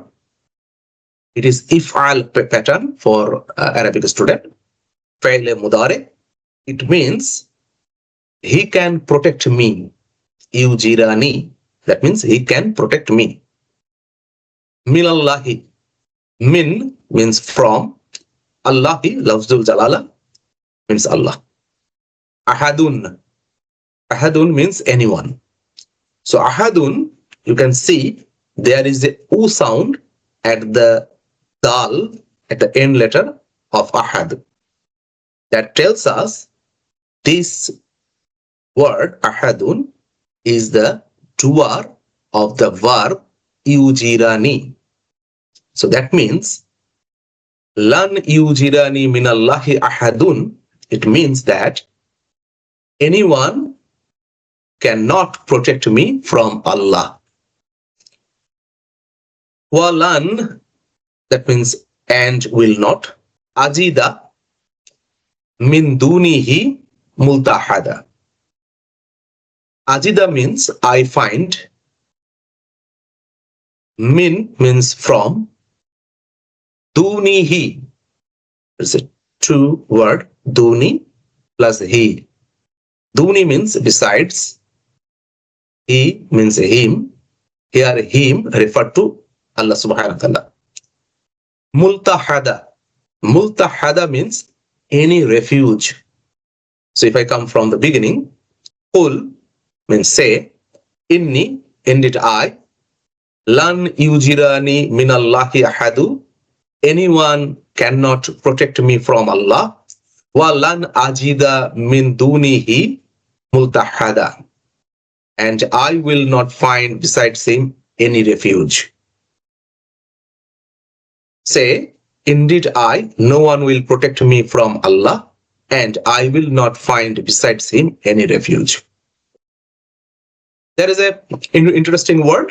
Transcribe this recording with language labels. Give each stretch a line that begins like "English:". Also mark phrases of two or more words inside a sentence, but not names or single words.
English: It is if'al pattern for Arabic student.
Arabic: فاعل مضارع.
English: It means he can protect me. Yujirani. That means he can protect me. Minallahi. Min means from. Allahi,
Arabic: لفظ الجلالة,
English: means Allah. Ahadun. Ahadun means anyone. So ahadun, you can see there is a u sound at the dal, at the end letter of ahad. That tells us this word ahadun is the doer of the verb yujirani. So that means
Arabic: لن يجيرني من الله أحد,
English: it means that anyone cannot protect me from Allah. Walan, that means and will not.
Arabic: أجد من دونه ملتحدا.
English: Ajida means I find. Min means from. Dunihi, it's a two word, duni plus he. Duni means besides. He means him. Here him referred to Allah
Arabic: سبحانه وتعالى.
English: Multahada. Multahada means any refuge. So if I come from the beginning, Qul means say, Inni, indeed I,
Arabic: لن يجيرني من الله أحد,
English: anyone cannot protect me from Allah.
Arabic: ولن أجد من دونه ملتحدا,
English: and I will not find besides him any refuge. Say, indeed I, no one will protect me from Allah, and I will not find besides him any refuge. There is a interesting word.